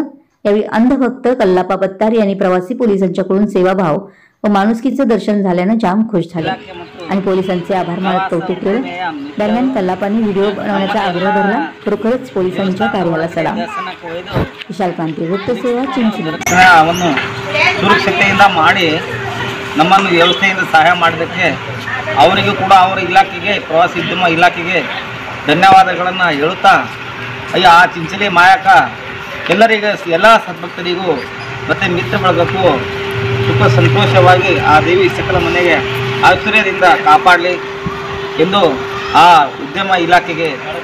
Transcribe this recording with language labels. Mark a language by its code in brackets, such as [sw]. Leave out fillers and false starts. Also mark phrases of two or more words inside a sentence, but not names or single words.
[mr] यावेळी अंधभक्त कल्लाप्पा पत्तार यांनी प्रवासी पोलिसांच्याकडून सेवाभाव व माणुसकीचं दर्शन झाल्यानं जाम खुश झाले आणि पोलिसांचे आभार मानत कौतुक केलं। दरम्यान कल्लाप्पांनी व्हिडिओ बनवण्याचा आग्रह धरला। खरोखरच पोलिसांच्या कार्याला सलाम। विशाल क्रांती वृत्त सेवा चिंचली [kn] ಸುರಕ್ಷತೆಯಿಂದ ಮಾಡಿ ನಮ್ಮನ್ನು ವ್ಯವಸ್ಥೆಯಿಂದ ಸಹಾಯ ಮಾಡಿದ್ದಕ್ಕೆ ಅವರಿಗೂ ಕೂಡ ಅವರ ಇಲಾಖೆಗೆ ಪ್ರವಾಸೋದ್ಯಮ ಇಲಾಖೆಗೆ ಧನ್ಯವಾದಗಳನ್ನು ಹೇಳುತ್ತಾ ಆ ಚಿಂಚಲಿ ಮಾಯಕ್ಕ ಎಲ್ಲರಿಗೂ ಎಲ್ಲ ಸದ್ಭಕ್ತರಿಗೂ ಮತ್ತು ಮಿತ್ರ ಬಳಗಕ್ಕೂ ಸುಖ ಸಂತೋಷವಾಗಿ ಆ ದೇವಿ ಸಕಲ ಮನೆಗೆ ಐಶ್ವರ್ಯದಿಂದ ಕಾಪಾಡಲಿ ಎಂದು ಆ ಉದ್ಯಮ ಇಲಾಖೆಗೆ ಧನ್ಯವಾದ ತಿಳಿಸ್ತೀನಿ।